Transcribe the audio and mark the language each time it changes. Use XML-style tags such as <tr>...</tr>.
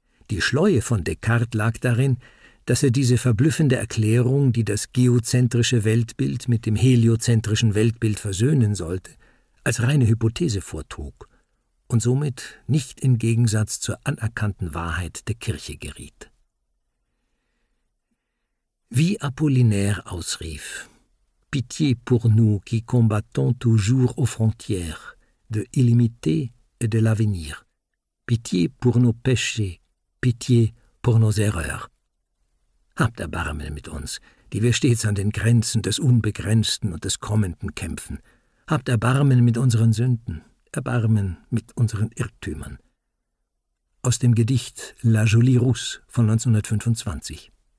<de>Die Schleue von Descartes lag darin, dass er diese verblüffende Erklärung, die das geozentrische Weltbild mit dem heliozentrischen Weltbild versöhnen sollte, als reine Hypothese vortrug und somit nicht im Gegensatz zur anerkannten Wahrheit der Kirche geriet. Wie Apollinaire ausrief:</de> <fr>Pitié pour nous qui combattons toujours aux frontières de l'illimité et de l'avenir. Pitié pour nos péchés, pitié pour nos erreurs.</fr> <de>Habt Erbarmen mit uns, die wir stets an den Grenzen des Unbegrenzten und des Kommenden kämpfen. Habt Erbarmen mit unseren Sünden, Erbarmen mit unseren Irrtümern. Aus dem Gedicht La Jolie Rousse von 1925.</de>